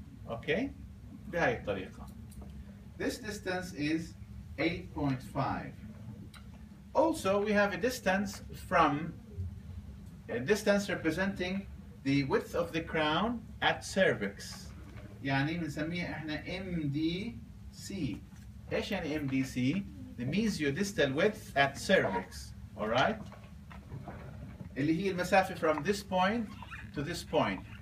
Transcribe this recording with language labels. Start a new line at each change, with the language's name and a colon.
English: Okay?
Arabic: بهاي الطريقة.
English: This distance is 8.5. Also, we have a distance representing the width of the crown at cervix.
Arabic: يعني بنسميها احنا MDC. ايش يعني MDC?
English: The mesiodistal width at cervix. Alright?
Arabic: اللي هي المسافة
English: from this point to this point.